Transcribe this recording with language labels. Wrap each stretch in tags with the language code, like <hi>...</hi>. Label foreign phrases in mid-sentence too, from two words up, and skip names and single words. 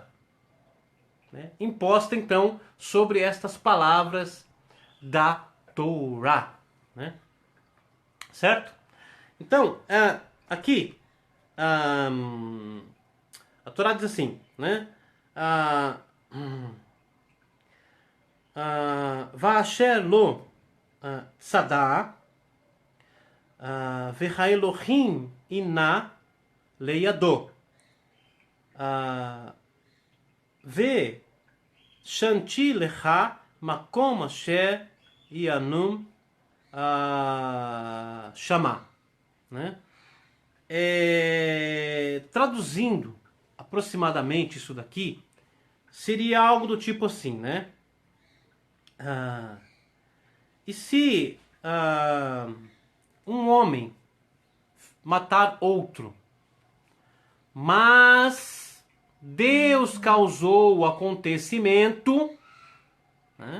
<pt>Né? Imposta então sobre estas palavras da Torá. Né? Certo? Então, aqui, a Torá diz assim, né?</pt> <he>ואשר לא צדה והאלהים אנה לידו ושמתי לך מקום אשר ינוס שמה.</he> <pt>Né? Traduzindo aproximadamente isso daqui, seria algo do tipo assim, né? E se um homem matar outro, mas Deus causou o acontecimento, né?</pt>